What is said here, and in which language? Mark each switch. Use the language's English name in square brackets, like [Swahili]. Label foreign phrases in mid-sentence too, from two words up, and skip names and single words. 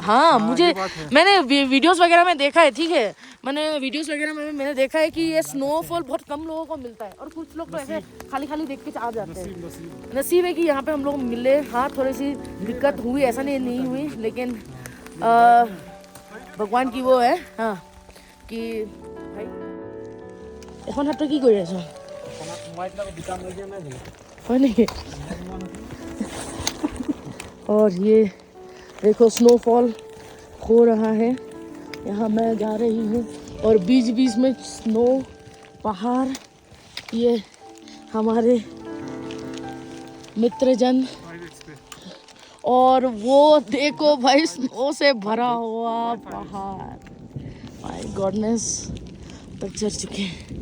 [Hindi] हाँ, मुझे मैंने वीडियोस वगैरह में देखा है, ठीक है, मैंने वीडियोस वगैरह में मैंने देखा है कि ये स्नोफॉल बहुत कम लोगों को मिलता है, और कुछ लोग तो ऐसे खाली खाली देख के आ जाते हैं। नसीब है कि यहाँ पे हम लोग मिले। हाँ, थोड़ी सी दिक्कत हुई, ऐसा नहीं हुई, लेकिन भगवान की वो है हाँ कि भाई [Assamese] এখন হাতটো কি কৰি আছো হয় নেকি? [Hindi] और ये देखो स्नोफॉल हो रहा है, यहाँ मैं जा रही हूँ, और बीच बीच में स्नो, पहाड़, ये हमारे मित्रजन, और वो देखो भाई स्नो से भरा हुआ पहाड़, [English] my goodness, [Hindi] तक चढ़ चुके हैं।